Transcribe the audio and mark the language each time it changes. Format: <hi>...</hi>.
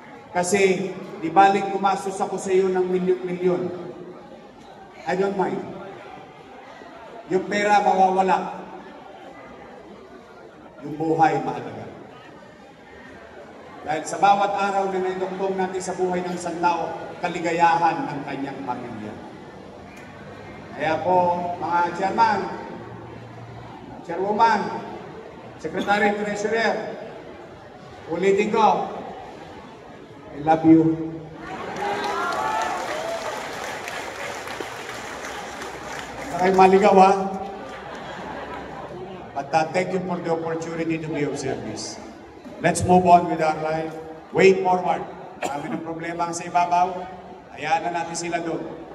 <tl>Kasi, di balik gumastos ako sa iyo ng milyon-milyon.</tl> <en>I don't mind.</en> <tl>Yung pera mawawala. Yung buhay mahalaga. Dahil sa bawat araw na naidugtong natin sa buhay ng isang tao, kaligayahan ng kanyang pamilya. Kaya po, mga chairman, chairwoman, secretary, treasurer, ulitin ko,</tl> <en>I love you.</en> <tl>Huwag kayo maligaw, ha?</tl> <en>But thank you for the opportunity to be of service. Let's move on with our life. Way forward.</en> <tl>Kami ng problema sa ibabaw, hayaan na natin sila doon.</tl>